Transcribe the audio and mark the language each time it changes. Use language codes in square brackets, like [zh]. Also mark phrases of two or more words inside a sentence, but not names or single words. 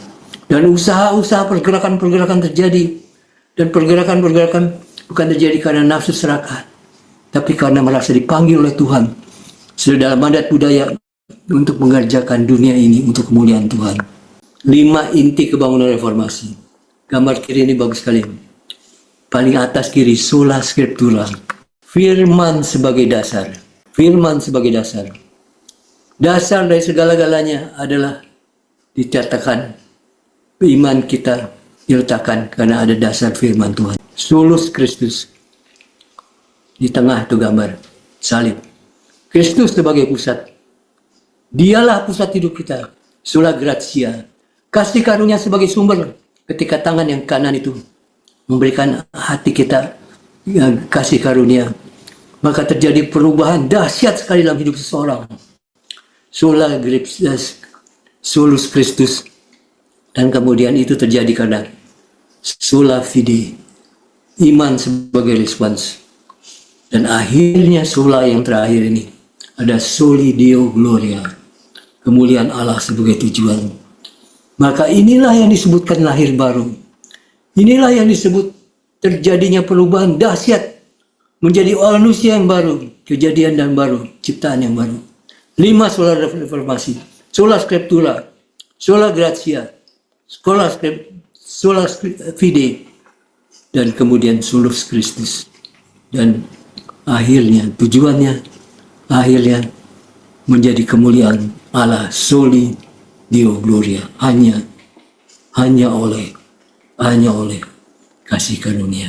[id] Dan usaha-usaha pergerakan-pergerakan terjadi. Dan pergerakan-pergerakan bukan terjadi karena nafsu serakah, tapi karena merasa dipanggil oleh Tuhan. Sudah dalam adat budaya untuk mengerjakan dunia ini untuk kemuliaan Tuhan. 5 inti kebangunan reformasi. Gambar kiri ini bagus sekali. Paling atas kiri, [la] sola scriptura. [id] Firman sebagai dasar. Firman sebagai dasar. Dasar dari segala-galanya adalah dicatatkan iman kita diletakkan karena ada dasar firman Tuhan. [la] Solus Kristus. [id] Di tengah itu gambar salib. Kristus sebagai pusat. Dialah pusat hidup kita. [la] Sola gratia. [id] Kasih karunia sebagai sumber. Ketika tangan yang kanan itu memberikan hati kita kasih karunia, maka terjadi perubahan dahsyat sekali dalam hidup seseorang. [la] Solus Kristus. [id] Dan kemudian itu terjadi karena [la] sola fide, [id] iman sebagai respons. Dan akhirnya sola yang terakhir ini ada [la] soli Deo Gloria, [id] kemuliaan Allah sebagai tujuan. Maka inilah yang disebutkan lahir baru. Inilah yang disebut terjadinya perubahan dahsyat menjadi manusia yang baru, kejadian dan baru, ciptaan yang baru. [la] 5 sola reformasi, sola scriptura, sola gratia, sola fide, [id] dan kemudian [la] solus Kristus. [id] Dan akhirnya, tujuannya, akhirnya menjadi kemuliaan Allah, [la] soli Deo Gloria, [id] hanya oleh kasih karunia.